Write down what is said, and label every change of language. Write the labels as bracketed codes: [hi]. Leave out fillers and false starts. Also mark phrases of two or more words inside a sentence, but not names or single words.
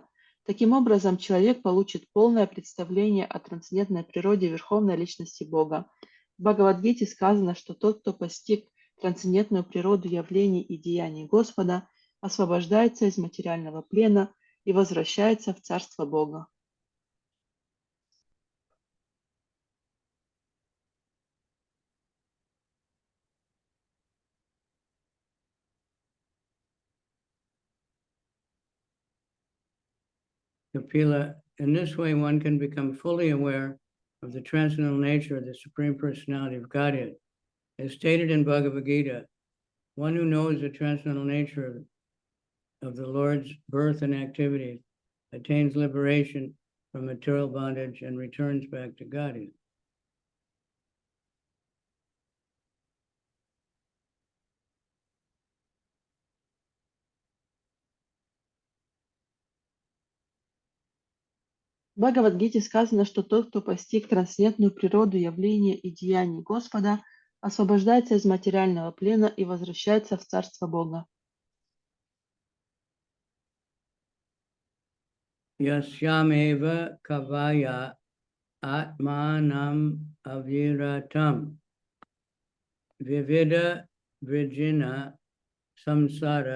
[ru] Таким образом, человек получит полное представление о трансцендентной природе Верховной Личности Бога. В Бхагавад-гите сказано, что тот, кто постиг трансцендентную природу явлений и деяний Господа, освобождается из материального плена и возвращается в Царство Бога. [en] Kapila, in this way, one can become fully aware of the transcendental nature of the Supreme Personality of Godhead. As stated in Bhagavad Gita, one who knows the transcendental nature of the Lord's birth and activities attains liberation from material bondage and returns back to Godhead. [ru] В Бхагавад-гите сказано, что тот, кто постиг трансцендентную природу явления и деяний Господа, освобождается из материального плена и возвращается в Царство Бога. [sa] Yasyameva kavaya atmanam aviratam vivida vrijina samsara